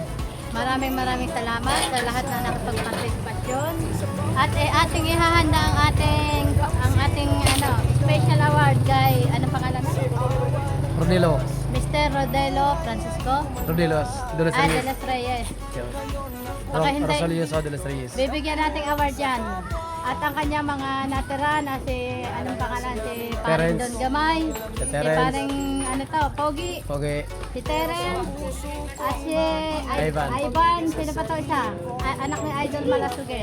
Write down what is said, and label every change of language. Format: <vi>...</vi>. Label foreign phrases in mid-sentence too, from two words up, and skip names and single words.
<tl>Maraming salamat sa lahat na nakapagpartisipasyon. At ating ihahanda ang ating</tl> <en>special award</en> <tl>kay pangalan mo? Rodilo. Mr. Rodelo Francisco Rodilos. De los De Reyes. Los Reyes. Yun. Baka hindi. Rosalio de los Reyes. Bibigyan nating award yan. At ang kanya mga natira na si, anong pangalan? Si Terence. Paring Don Gamay. Si Si Terence. Paring, Pogi. Okay. Si Terence. At si Ivan. Ivan. Sino pa to isa? Anak ni Idol Malasuge.</tl>